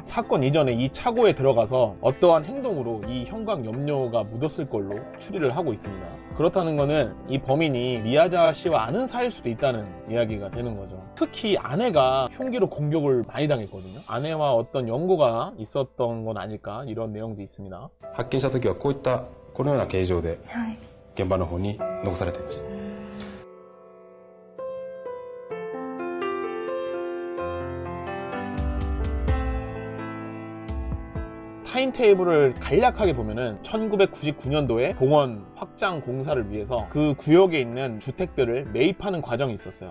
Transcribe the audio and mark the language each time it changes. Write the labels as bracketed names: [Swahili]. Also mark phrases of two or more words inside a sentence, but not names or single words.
[Korean] 사건 이전에 이 차고에 들어가서 어떠한 행동으로 이 형광 염료가 묻었을 걸로 추리를 하고 있습니다. 그렇다는 거는 이 범인이 미야자 씨와 아는 사이일 수도 있다는 이야기가 되는 거죠. 특히 아내가 흉기로 공격을 많이 당했거든요. 아내와 어떤 연고가 있었던 건 아닐까 이런 내용도 있습니다. [Japanese] 発見した時はこういったこのような形状で現場の方に残されていました。 [Korean] 타이밍이 타임테이블을 간략하게 보면은 1999년도에 공원 확장 공사를 위해서 그 구역에 있는 주택들을 매입하는 과정이 있었어요.